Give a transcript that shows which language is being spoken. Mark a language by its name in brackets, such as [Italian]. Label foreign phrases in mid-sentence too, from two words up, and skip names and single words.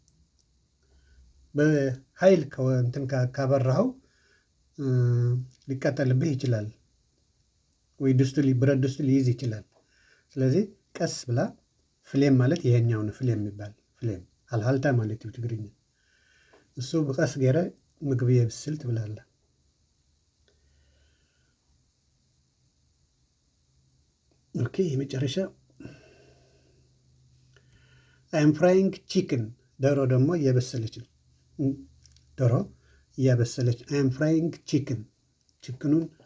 [Amharic] በኃይል እንትን ካበራኸው ሊቃጠልብህ ይችላል፣ ወይ ብረት ድስቱ ሊይዝ ይችላል። ስለዚህ ቀስ ብላ ፍሌም ማለት ይሄኛው ነው። ፍሌም የሚባል ፍሌም ሃልሃልታ ማለት ነው ትግርኛ። [Tigrinya] እሱ ብቀስ ገይረ ምግቢ የብስል ትብላለ። [Amharic] ኦኬ የመጨረሻ [English] I'm frying chicken፣ [Amharic] ዶሮ ደግሞ እያበሰለች ነው። ዶሮ እያበሰለች [English] I'm frying chicken፣ [Amharic] ቺክኑን